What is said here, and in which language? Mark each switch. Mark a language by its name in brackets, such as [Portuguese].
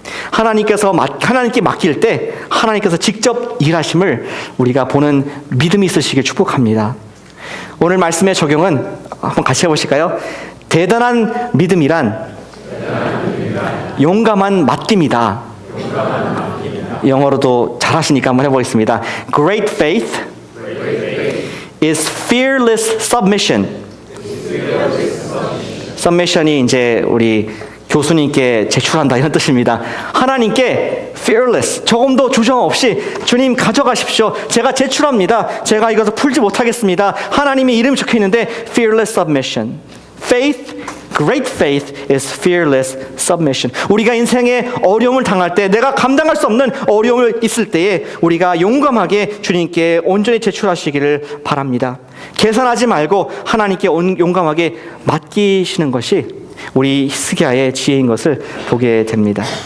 [Korean] 하나님께 맡길 때 하나님께서 직접 일하심을 우리가 보는 믿음이 있으시길 축복합니다. 오늘 말씀의 적용은 한번 같이 해보실까요? 대단한 믿음이란 용감한 맡김이다. 영어로도 잘하시니까 한번 해보겠습니다. [English] Great faith is fearless submission. [Korean] Submission이 이제 우리 교수님께 제출한다 이런 뜻입니다. 하나님께 fearless, 조금도 주저 없이 주님 가져가십시오. 제가 제출합니다. 제가 이것을 풀지 못하겠습니다. 하나님의 이름이 적혀있는데 fearless submission. [English] Faith, great faith is fearless submission. [Korean] 우리가 인생에 어려움을 당할 때, 내가 감당할 수 없는 어려움을 있을 때에 우리가 용감하게 주님께 온전히 제출하시기를 바랍니다. 계산하지 말고 하나님께 용감하게 맡기시는 것이 우리 히스기야의 지혜인 것을 보게 됩니다.